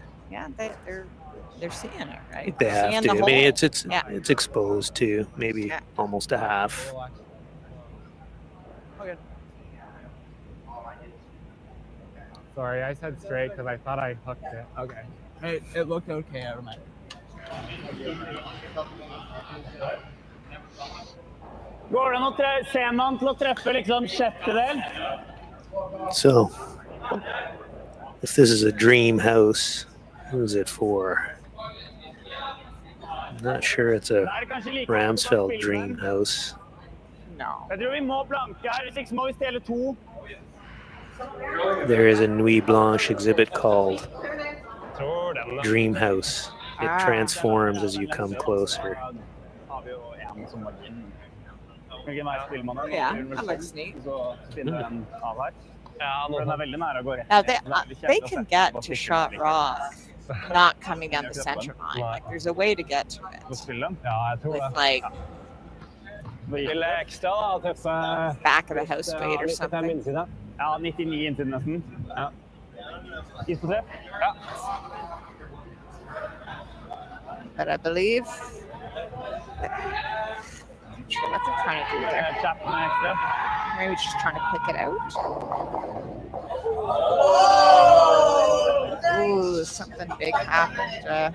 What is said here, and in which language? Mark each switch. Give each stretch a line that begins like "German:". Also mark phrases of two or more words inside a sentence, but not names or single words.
English: Yeah, they're seeing it, right? They They're have seeing to. the I mean, hole. it's exposed to maybe Yeah. almost a half. Sorry, I said straight because I thought I hooked it. Okay. It looked okay out of my.
Norwegian: Går det an å se man til å treffe liksom sjettedel?
English: So, if this is a dream house, who's it for? I'm not sure it's a Ramsfjell dream house. No.
Norwegian: Jeg tror vi må blanke her, hvis ikke så må vi stjele to.
English: There is a Nuit Blanche exhibit called Dream House. It transforms as you come closer.
Norwegian: Har vi jo en som må inn. Hvilken vei spiller man den?
English: Yeah, that looks neat.
Norwegian: Så spiller den av her. For den er veldig nære å gå rett.
English: Now they can get to shot rock, not coming down the center line. Like there's a way to get to it.
Norwegian: Ja, jeg tror
English: With
Norwegian: det.
English: like
Norwegian: Spille ekstra da, treffe...
English: back of the house weight or something.
Norwegian: Ja, 99 inntil nesten. Ja. Is på tre? Ja.
English: But I believe I'm sure what they're trying to do there.
Norwegian: Chappen er ekstra.
English: Maybe just trying to pick it out. Ooh, something big happened.